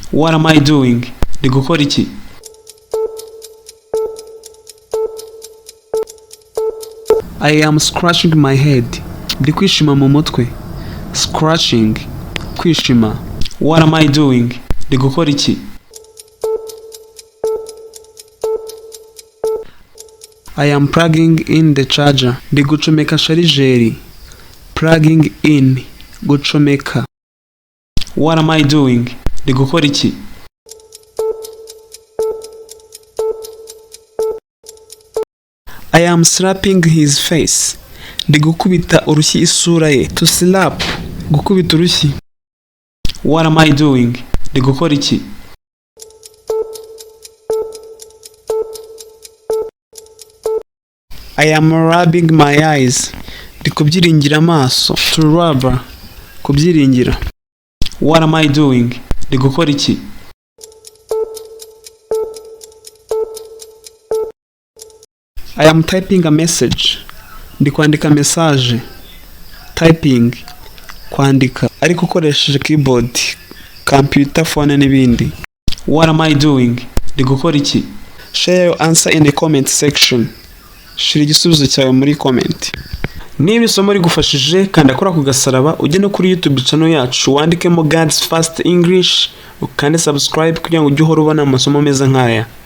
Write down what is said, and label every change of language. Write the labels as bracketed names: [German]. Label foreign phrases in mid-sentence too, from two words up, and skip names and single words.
[English] What am I doing? [Kinyarwanda] Ndi gukora iki? [English] I am scratching my head. [Kinyarwanda] Ndi kwishima mu mutwe. Scratching. Kwishima. [English] What am I doing? [Kinyarwanda] Ndi gukora iki? [English] I am plugging in the charger. [Kinyarwanda] Ndi gucomeka sharijeri. [English] Plugging in. Gucomeka. What am I doing? [Kinyarwanda] Ndi gukora iki? [English] I am slapping his face. [Kinyarwanda] Ndi gukubita urushyi isura ye. [English] To slap. [Kinyarwanda] Gukubita urushyi. [English] What am I doing? [Kinyarwanda] Ndi gukora iki? [English] I am rubbing my eyes. [Kinyarwanda] Ndi kubyiringira amaso. [English] To rub. Kubyiringira. What am I doing? [Kinyarwanda] Ndi gukora iki? [English] I am typing a message. [Kinyarwanda] Ndi kwandika message. Typing. Kwandika. Ariko ukoresheje [English] keyboard, computer, phone [Kinyarwanda] n'ibindi. [English] What am I doing? [Kinyarwanda] Ndi gukora iki? [English] Share your answer in the comment section. [Kinyarwanda] Shira igisubizo cyawe muri comment. Niba isomo rigufashije kanda kora ku gasaraba ujye no kuri YouTube channel yacu wandikemo God's Fast English ukande subscribe kugira ngo ujye uhora ubona amasomo meza nkaya.